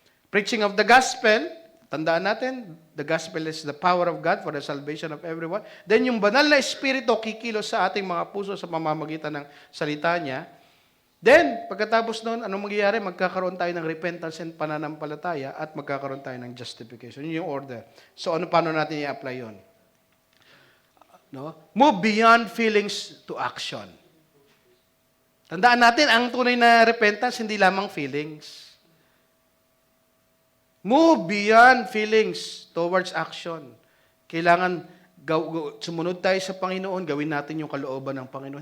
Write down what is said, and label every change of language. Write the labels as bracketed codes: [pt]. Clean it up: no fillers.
[en] Preaching of the gospel, [tl] tandaan natin, [en] the gospel is the power of God for the salvation of everyone. [tl] Then yung banal na Espiritu kikilos sa ating mga puso sa pamamagitan ng salita niya. Then, pagkatapos noon, anong mangyayari? Magkakaroon tayo ng repentance and pananampalataya at magkakaroon tayo ng justification. Yun yung order. So, paano natin i-apply yun? No? [en] Move beyond feelings to action. [tl] Tandaan natin, ang tunay na repentance, hindi lamang feelings. [en] Move beyond feelings towards action. [tl] Kailangan sumunod tayo sa Panginoon, gawin natin yung kalooban ng Panginoon.